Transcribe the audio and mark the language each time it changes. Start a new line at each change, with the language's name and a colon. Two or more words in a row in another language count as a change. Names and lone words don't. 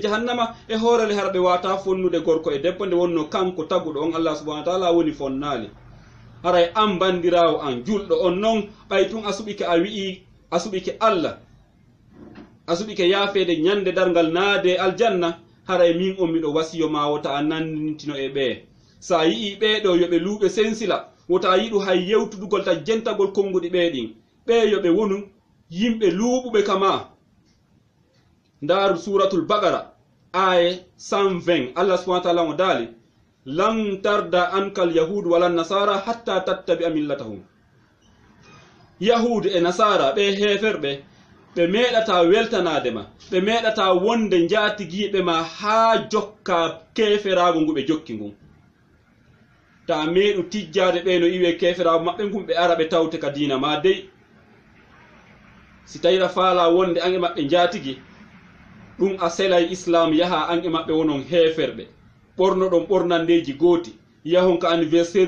Fula: jahannama e hoorele hara ɓe wata fonnude gorko e debbo nde wonno kanko taguɗo on
Arabic: الله سبحانه وتعالى
Fula: woni fonnali haray an bandirawo an julɗo on non ɓay tun a suɓike a wi'i a suɓike Allah a suɓike yaafede ñande dargal naade aljanna haray min on miɗo wasiyo ma wota a nandintino e ɓe sa yi'i ɓeɗo yoɓe luuɓe sensila wota yiɗu hay yewtudugol ta jentagol konguɗi ɓeɗin ɓe yoɓe wonu yimɓe luuɓuɓe kama
Arabic: ndaru suratul baqara aye 120 الله سبحانه وتعالى
Fula: mo daali
Arabic: لن ترضى عنك اليهود ولا النصارى حتى تتبع ملتهم
Fula: yahud e nasara ɓe heferɓe ɓe meɗata weltanadema ɓe meɗata wonde jatigiɓe ma ha jokka keferago ngu ɓe jokki ngun ta meɗu tijjade ɓe no iwe keferago maɓɓe ngun ɓe ara ɓe tawte ka dina ma dey si tawira faala wonde an e maɓɓe jatigi ɗum a selay islam yaha an e maɓɓe wonon heferɓe ɓorno ɗon ɓornandeji gooti yahon ka anniversaire